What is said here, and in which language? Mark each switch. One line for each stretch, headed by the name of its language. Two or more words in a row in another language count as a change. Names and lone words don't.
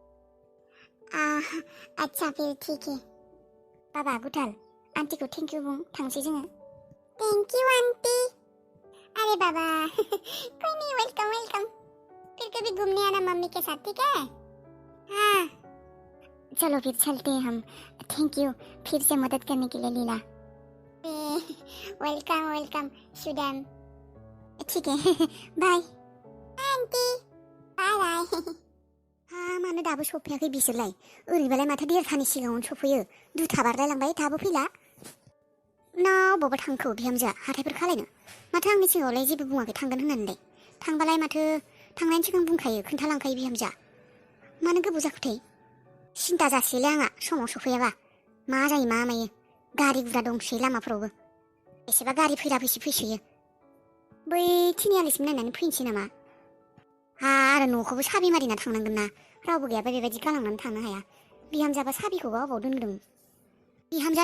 Hindi: अच्छा फिर ठीक है बाबा गुटाल आंटी को
English: thank you
Bodo: बुं थांसै जोङो
English: thank you aunty
Hindi: अरे बाबा कोई नहीं वेलकम फिर कभी घूमने आना मम्मी के साथ ठीक है हाँ चलो फिर चलते हैं हम
English: thank you
Hindi: फिर से मदद करने के लिए लीला वेलकम सुदाम ठीक है बाय आंटी बाय
Bodo: मानो दाबो सफैयाखै बिसोरलाय ओरैबालाय माथो देरथानि सिगाङावनो सफैयो दुथा बारलायलांबाय दाबो फैला ना बबावबा थांखो बिहामजोआ हाथायफोर खालायनो माथो आंनि सिगाङावलाय जेबो बुङाखै थांगोन होननानैलाय थांबालाय माथो थांनायनि सिगां बुंखायो खोन्थालांखायो बिहामजोआ मानो गोबाव जाखोथाय सिन्था जासैलाय आंहा समाव सफैयाबा मा जायो मा मायो गारि गुरा दंसै लामाफोरावबो एसेबा गारि फैसोयो बै थिनियालिसिम नायनानै फैनोसै नामा आरो न'खौबो साबि मारिना थांनांगोन ना रावबो गैयाबा बेबायदि गालांनानै थांनो हाया बिहामजोआबा साबिखौबा अबाव दोनदों बिहामजोआ